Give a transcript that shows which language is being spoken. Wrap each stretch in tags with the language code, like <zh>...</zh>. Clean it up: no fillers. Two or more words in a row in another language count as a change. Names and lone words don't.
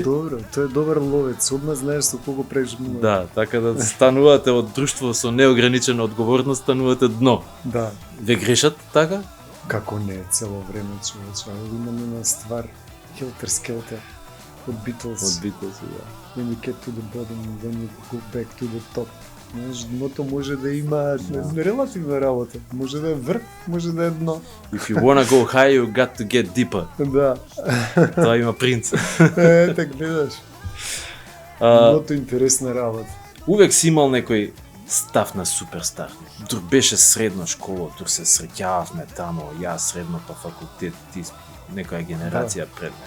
<mk>тоа е добро, тоа е добар ловец, одма знаеш со кого прежмува. Да, така да станувате од друштво со неограничена одговорност, станувате дно. Да. Ве грешат така? Како не, цело време човече. Имаме на ствар Helter Skelter од Beatles. Од Beatles, да.</mk> <en>When you get to the bottom, then you go back to the top.</en> <mk>Знаеш, дното може да има релативна работа. Може да е врх, може да е дно.</mk> <en>If you wanna go high, you got to get deeper.</en> <mk>Да. Тоа има принц. Так гледаш. А, Много интересна работа. Увек си имал некој став на суперстар. Дур беше средна школа, дур се среќававме тамо, јас средно па факултет, ти некоја генерација пред мене.</mk>